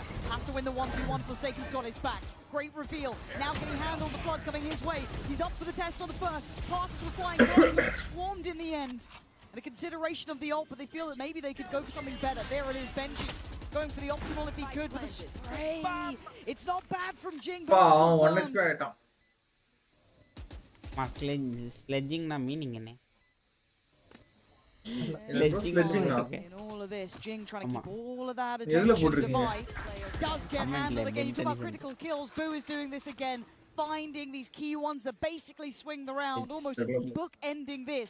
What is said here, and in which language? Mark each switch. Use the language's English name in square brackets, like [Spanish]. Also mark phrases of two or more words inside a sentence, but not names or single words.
[English] Has to win the 1v1. Forsaken's got his back. Great reveal. Now can he handle the flood coming his way? He's up for the test on the first. Passes were flying close, but swarmed in the end. And a consideration of the ult, but they feel that maybe they could go for something better. There it is, Benji going for the optimal if he could with a spray. It's not bad from Jing. Sledging na meaning in it. In all of this, Jing trying to keep all of that attention. Divide does get handled again. You talk about critical kills. Boo is doing this again, finding these key ones that basically swing the round, almost book-ending this.